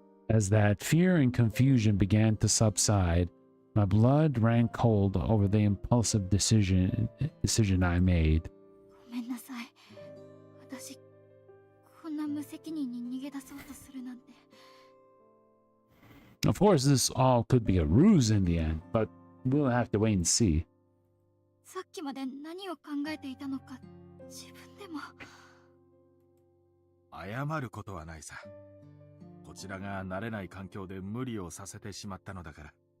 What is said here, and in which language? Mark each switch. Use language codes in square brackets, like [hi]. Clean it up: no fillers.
[en] says that fear and confusion began to subside. My blood ran cold over the impulsive decision I made. [ja] ごめんなさい。私、こんな無責任に逃げ出そうとするなんて。 [en] Of course, this all could be a ruse in the end, but we'll have to wait and see. [ja] さっきまで何を考えていたのか、自分でも。謝ることはないさ。こちらが慣れない環境で無理をさせてしまったのだから。